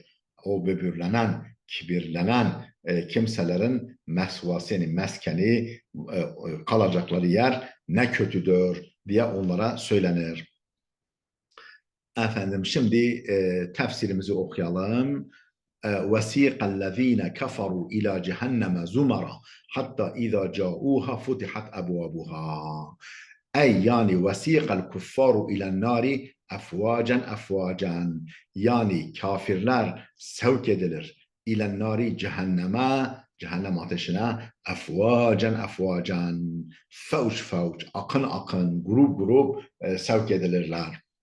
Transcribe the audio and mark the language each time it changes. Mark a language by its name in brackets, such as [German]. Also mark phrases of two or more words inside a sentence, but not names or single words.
[Turkish] O böbürlenen, kibirlenen kimselerin mesvası, yani meskeni, kalacakları yer ne kötüdür diye onlara söylenir. Efendim şimdi tefsirimizi okuyalım. [Arabic] وَسِيقَ الَّذ۪ينَ كَفَرُوا اِلَى جَهَنَّمَ زُمَرًا حَتَّى اِذَا جَاءُوهَا فُتِحَتْ أَبْوَابُهَا. [Turkish] Ey yani [Arabic] وسيق الكفار إلى النار أفواجا أفواجا. [Turkish] Yani kafirler sevk edilir [Arabic] إلى النار [Turkish] cehenneme, cehennem ateşine, [Arabic] أفواجا أفواجا. [Turkish] Fevç fevç, akın akın, grup grup sevk edilirler.